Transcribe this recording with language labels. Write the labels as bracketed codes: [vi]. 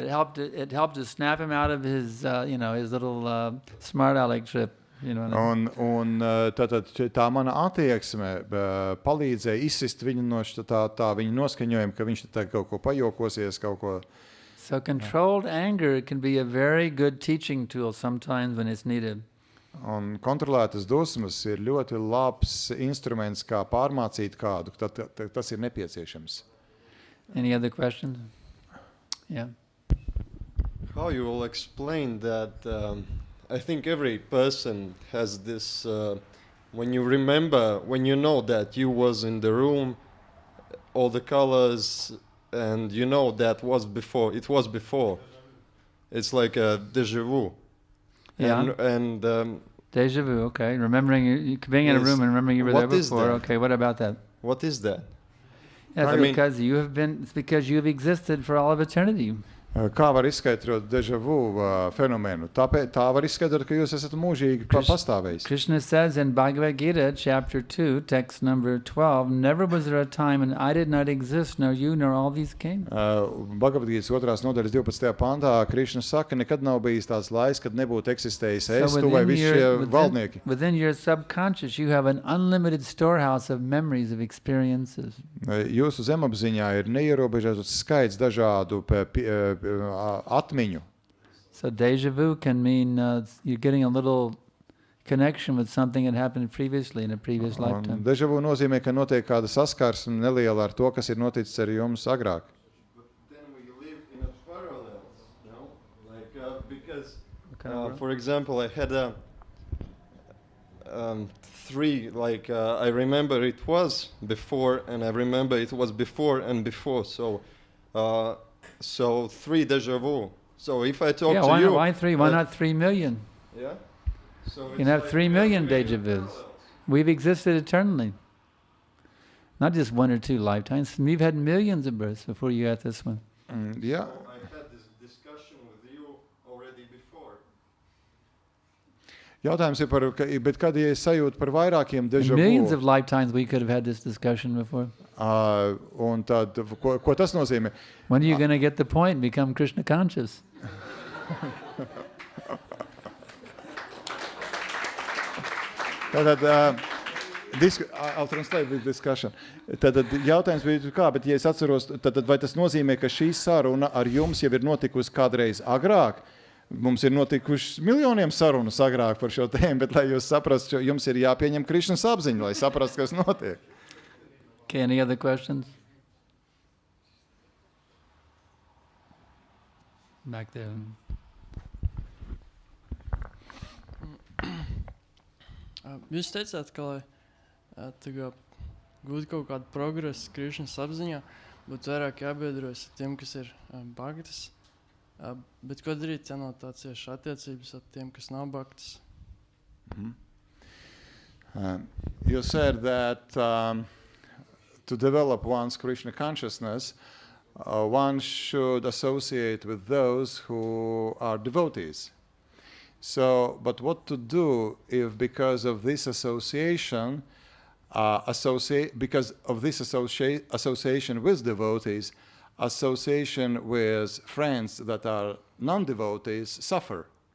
[en] It helped to snap him out of his, his little smart aleck trip. [lv] un tātad tā mana attieksme palīdzēja izsist viņu no tā viņa noskaņojuma, ka viņš tā kaut ko pajokosies, kaut ko. [en] So controlled anger can be a very good teaching tool sometimes when it's needed. [lv] Un kontrolētas dusmas ir ļoti labs instruments, kā pārmācīt kādu, tad tas ir nepieciešams. [en] Any other questions? Yeah. How you will explain that? I think every person has this. When you remember, when you know that you was in the room, all the colors, and you know that was before. It was before. It's like a déjà vu. Yeah. And Deja vu, okay. Remembering you being in a room and remembering you were there What is before. that? Okay, what about that? what is that? That's I mean- because it's because you have existed for all of eternity. [lv] Kā var izskaidrot déjà vu fenomenu? Tā var izskaidrot, ka jūs esat mūžīgi pastāvējis. [en] Krishna says in Bhagavad Gita, chapter 2, text number 12, never was there a time when I did not exist, nor you, nor all these came. [lv] Bhagavad-gītas 2. nodaļas 12. pantā Krišna saka, nekad nav bijis tāds laiks, kad nebūtu eksistējis es, tu vai visi šie valdnieki. [en] Within your subconscious, you have an unlimited storehouse of memories, of experiences. [lv] Jūsu zemapziņā ir neierobežots skaits dažādu atmiņu. [en] So deja vu can mean you're getting a little connection with something that happened previously in a previous lifetime. [lv] Déjà vu nozīmē, ka notiek kāda saskarsme neliela ar to, kas ir noticis ar jums agrāk. [en] Then we live in a parallel, no? Like because, kind of for example, I had a three. Like I remember it was before, and I remember it was before and before. So, so 3 déjà vu. So if I talk Yeah, to you, why 3? Why not 3 million? Yeah. So You can have 3 million deja vus. We've existed eternally. Not just 1 or 2 lifetimes. We've had millions of births before you got this one. [lv] Jā. [en] I had this discussion with you already before. [lv] Jautājums ir bet kad ja es sajūtu par vairākiem déjà [en] Millions [lv] vu, [en] of lifetimes we could have had this discussion before. [lv] un tad, ko tas nozīmē? [en] When are you going to get the point and become Krishna conscious? [lv] Tātad, [en] I'll translate this discussion. [lv] Tātad jautājums bija kā, bet ja es atceros, tad vai tas nozīmē, ka šī saruna ar jums jau ir notikusi kādreiz agrāk? Mums ir notikušas miljoniem sarunas agrāk par šo tēmu, bet lai jūs saprastu, jums ir jāpieņem Krišnas apziņa, lai saprastu, kas notiek. [en] Okay, any other questions? Back there. [lv] Jūs teicāt, ka, lai gūtu kaut kādu progresu Krišnas apziņā, būtu vairāk jābiedrojas ar tiem, kas ir bhaktas. Bet ko darīt, ja nav tāds cieši attiecības ar tiem, kas nav bhaktas? [en] You said that to develop one's Krishna consciousness, one should associate with those who are devotees. So, but what to do if because of this association, because of this association with devotees, association with friends that are non-devotees suffer?